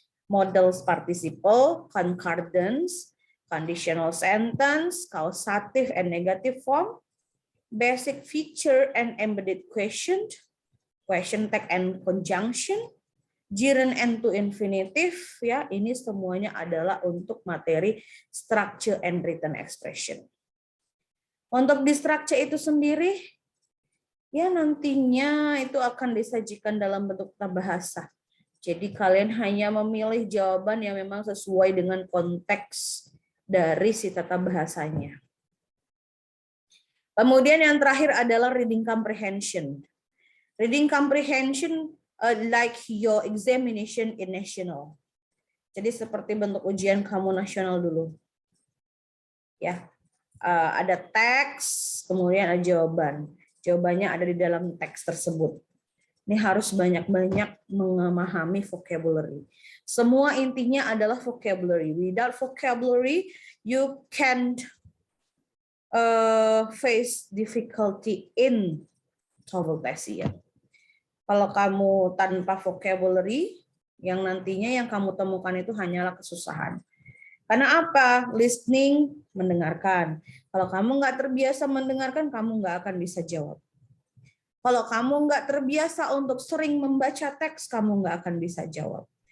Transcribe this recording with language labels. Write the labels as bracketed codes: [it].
[en] Models participle, concordance, conditional sentence, causative and negative form, basic feature and embedded question, question tag and conjunction, gerund and to infinitive ya. [id] Ini semuanya adalah untuk materi structure and written expression. Untuk di structure itu sendiri, ya nantinya itu akan disajikan dalam bentuk tata bahasa. Jadi kalian hanya memilih jawaban yang memang sesuai dengan konteks dari si tata bahasanya. Kemudian yang terakhir adalah reading comprehension. [en] Reading comprehension like your examination in national. [id] Jadi seperti bentuk ujian kamu nasional dulu. Ya. Ada teks, kemudian ada jawaban. Jawabannya ada di dalam teks tersebut. Ini harus banyak-banyak memahami vocabulary. Semua intinya adalah vocabulary. [en] Without vocabulary, you can't face difficulty in TOEFL test ya. [id] Kalau kamu tanpa vocabulary, yang nantinya yang kamu temukan itu hanyalah kesusahan. Karena apa? Listening, mendengarkan. Kalau kamu nggak terbiasa mendengarkan, kamu nggak akan bisa jawab. Kalau kamu nggak terbiasa untuk sering membaca teks, kamu nggak akan bisa jawab.